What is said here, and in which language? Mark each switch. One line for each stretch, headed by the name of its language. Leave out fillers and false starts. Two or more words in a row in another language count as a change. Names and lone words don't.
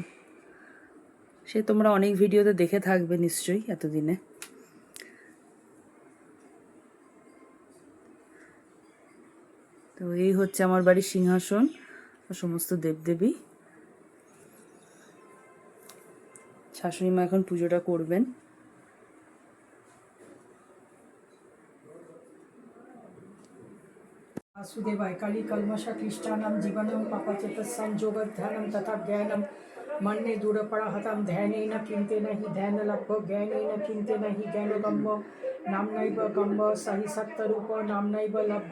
Bangla: সে তোমরা অনেক ভিডিওতে দেখে থাকবে নিশ্চয়ই এতদিনে। তো এই হচ্ছে আমার বাড়ির সিংহাসন আর সমস্ত দেবদেবী। শাশুড়ি মা এখন পুজোটা করবেন।
Sanskrit: वासुदेवाय कलि कल्मष क्लिष्टानां जीवनं पापचेतसंयोगध्यानं तथा ज्ञानं मन्ये दूरपराहतं ध्यानेन किन्तेन हि ध्यानलब्धो ज्ञानेन किन्तेन हि ज्ञानगम्य नाम्नैव गम्य सहि सत्तरूप नाम्नैव लब्ध